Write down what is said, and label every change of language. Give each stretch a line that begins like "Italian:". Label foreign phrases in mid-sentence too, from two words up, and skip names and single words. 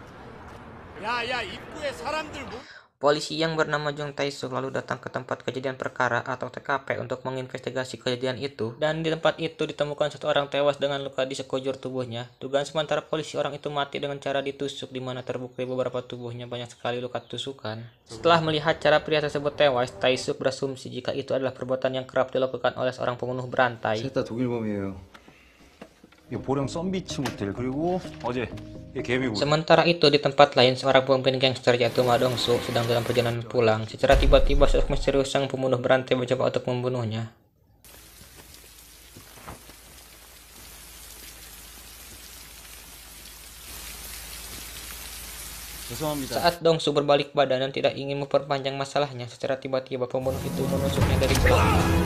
Indonesian: Polisi yang bernama Jung Tae-suk lalu datang ke tempat kejadian perkara atau TKP untuk menginvestigasi kejadian itu, dan di tempat itu ditemukan satu orang tewas dengan luka di sekujur tubuhnya. Dugaan sementara polisi orang itu mati dengan cara ditusuk, di mana terbukti beberapa tubuhnya banyak sekali luka tusukan. Setelah melihat cara pria tersebut tewas, Tae-suk berasumsi jika itu adalah perbuatan yang kerap dilakukan oleh seorang pembunuh berantai.
Korean: 셋 다 독일범이에요. 이 보령 썬비치 모텔 그리고 어제
Indonesian: Sementara itu, di tempat lain, seorang pemimpin gangster yaitu Ma Dong-suk sedang dalam perjalanan pulang. Secara tiba-tiba, sosok misterius sang pembunuh berantai mencoba untuk membunuhnya. Saat Dong-suk berbalik badan dan tidak ingin memperpanjang masalahnya, secara tiba-tiba pembunuh itu menusuknya dari belakang.